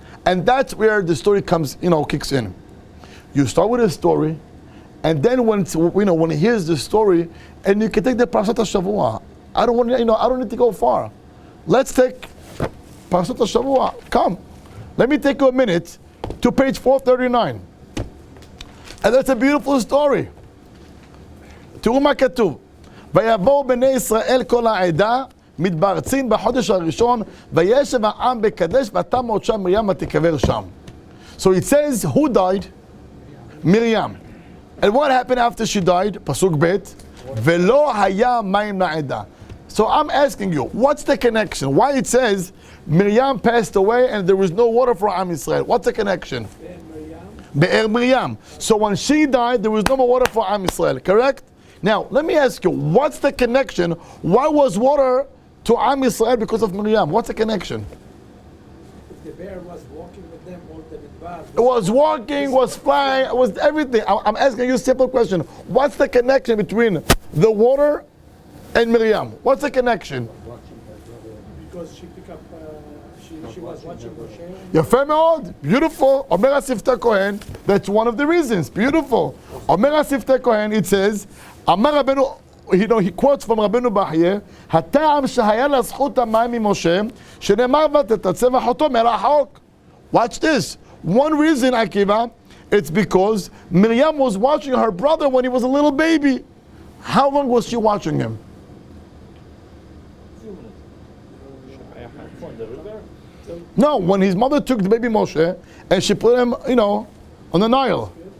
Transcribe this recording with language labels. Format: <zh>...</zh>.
<en>And that's where the story comes, kicks in. You start with a story, and then when he hears the story, and you can take the Parashat Shavua. I don't need to go far. Let's take Parashat Shavua. Come. Let me take you a minute to page 439. And that's a beautiful story.</en> <he>תראו מה כתוב. ויבואו בני ישראל כל העדה מתברצים בחודש הראשון וישב העם בקדש ותמת שם מרים ותיקבר שם.</he> <en>So it says, who died? Miriam. And what happened after she died? Pasuk Bet.</en> <he>Velo haya mayim la'eda.</he> <en>So I'm asking you, what's the connection? Why it says Miriam passed away and there was no water for Am Yisrael? What's the connection? Be'er Miriam. So when she died, there was no more water for Am Yisrael, correct? Now, let me ask you, what's the connection? Why was water to Am Yisrael because of Miriam? What's the connection? The bear was walking with them all the midbar. It was walking, was flying, it was everything. I'm asking you a simple question. What's the connection between the water and Miriam? What's the connection? Because she picked up, she was watching Moshe.</en> <he>יפה מאוד,</he> <en>beautiful.</en> <he>אומר השפתי כהן,</he> <en>that's one of the reasons, beautiful. אומר השפתי כהן, it says,</en> <he>אמר רבנו</he> <en>he quotes from</en> <he>Rabbeinu Bahye, הטעם שהיה לה זכות המים ממשה, שנאמר ותתצא אחותו מרחוק.</he> <en>Watch this. One reason, Akiva, it's because Miriam was watching her brother when he was a little baby. How long was she watching him? No, when his mother took the baby Moshe and she put him, on the Nile.</en>